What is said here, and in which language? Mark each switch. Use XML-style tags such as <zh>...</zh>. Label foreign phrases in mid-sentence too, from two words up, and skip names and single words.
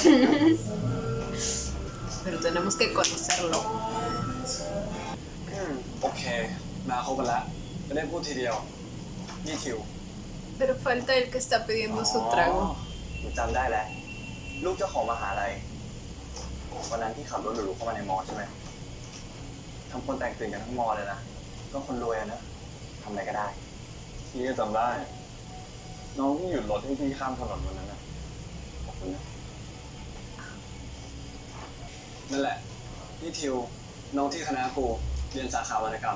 <es>Pero tenemos que conocerlo.</es> <th>โอเค มาครบกันแล้วจะได้พูดทีเดียว นี่ทิว</th> <es>Pero falta el que está pidiendo su trago.</es> <th>หนูจำได้แล้ว ลูกเจ้าของมหาลัย วันนั้นที่ขับรถหรูๆเข้ามาในมอใช่ไหมทั้งคนแต่งตื่นกันทั้งมอเลยนะ ก็คนรวยอะนะทำอะไรก็ได้ พี่ก็จำได้ น้องที่หยุดรถให้พี่ข้ามถนนวันนั้นนะขอบคุณนะนั่นแหละ นี่ทิว น้องที่คณะกูเรียนสาขาวรรณกรรม</th>